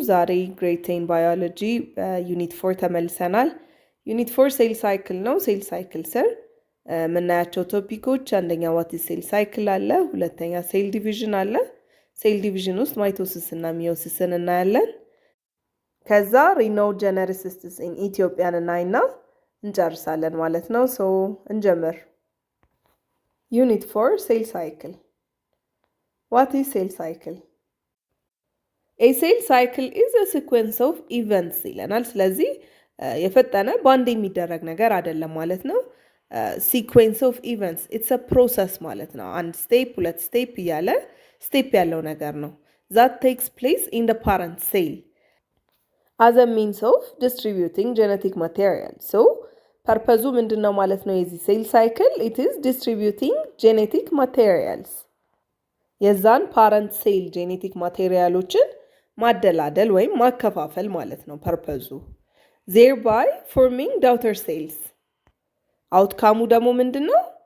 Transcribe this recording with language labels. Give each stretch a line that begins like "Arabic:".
Amharic: ዛሬ ግሬድ 10 ባዮሎጂ ዩኒት 4 ተመልሰናል። ዩኒት 4 ሴል ሳይክል ነው። ሴል ሳይክል ስር የምናያቸው ቶፒኮች አንደኛ
English: ዋት ኢዝ ሴል ሳይክል
Amharic: አለ፣ ሁለተኛ ሴል ዲቪዥን አለ። ሴል ዲቪዥን ውስጥ ማይቶሲስ እና ሚዮሲስን እናያለን። ከዛ ሪኖጀነሲስ ኢን ኢትዮጵያን እናይና እንጨርሳለን ማለት ነው። ሶ እንጀምር። ዩኒት 4 ሴል ሳይክል ዋት ኢዝ ሴል ሳይክል?
English: A cell cycle is a sequence of events
Amharic: ይለናል። ስለዚህ የፈጠነ ባንድ የሚደረግ ነገር አይደለም ማለት ነው።
English: sequence of events it's a process
Amharic: ማለት ነው። አንድ ስቴፕ ሁለት ስቴፕ እያለ ስቴፕ ያለው ነገር ነው።
English: that takes place in the parent cell as a means of distributing genetic material.
Amharic: so ፐርፐዙ ምንድነው ማለት ነው? የዚህ ሴል ሳይክል
English: it is distributing genetic materials
Amharic: የዛን ፓረንት ሴል ጄኔቲክ ማቴሪያሎችን ማደላደል ወይም ማከፋፈል ማለት ነው ፐርፐዙ።
English: thereby forming daughter cells
Amharic: አውትካሙ ደግሞ ምንድነው?